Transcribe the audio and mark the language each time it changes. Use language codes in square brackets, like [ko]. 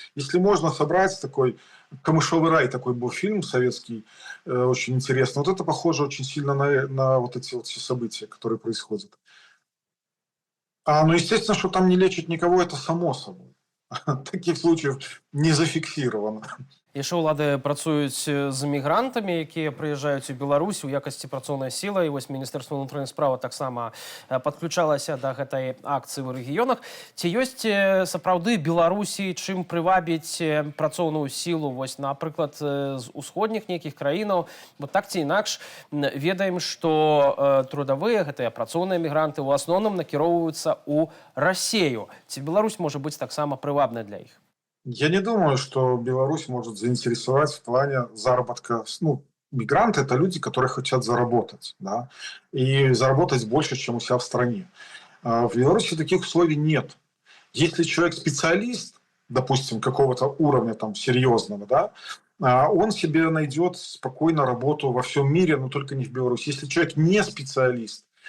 [ru] Если можно собрать такой «Камышовый рай», такой был фильм советский, очень интересно. Вот это похоже очень сильно на вот эти вот все события, которые происходят. Естественно, что там не лечат никого, это само собой. Таких случаев не зафиксировано. [be] Яшчэ ўлады працуюць з мігрантамі, якія прыязджаюць у Беларусь у якасці працоўнай сілы. І вось Міністэрства ўнутраных спраў таксама падключалася да гэтай акцыі ў рэгіёнах. Ці ёсць сапраўды Беларусі чым прывабіць працоўную сілу, вось, напрыклад, з усходніх нейкіх краінаў? Бо так ці інакш ведаем, што трудовыя, гэтыя працоўныя мігранты, у асноўным накіроўваюцца ў Расею. Ці Беларусь можа быць таксама прывабнай для іх? [ru] Я не думаю, что Беларусь может заинтересовать в плане заработка. Мигранты – это люди, которые хотят заработать, да, и заработать больше, чем у себя в стране. В Беларуси таких условий нет. Если человек специалист, допустим, какого-то уровня там серьезного, да, он себе найдет спокойно работу во всем мире, но только не в Беларуси. Если человек не специалист,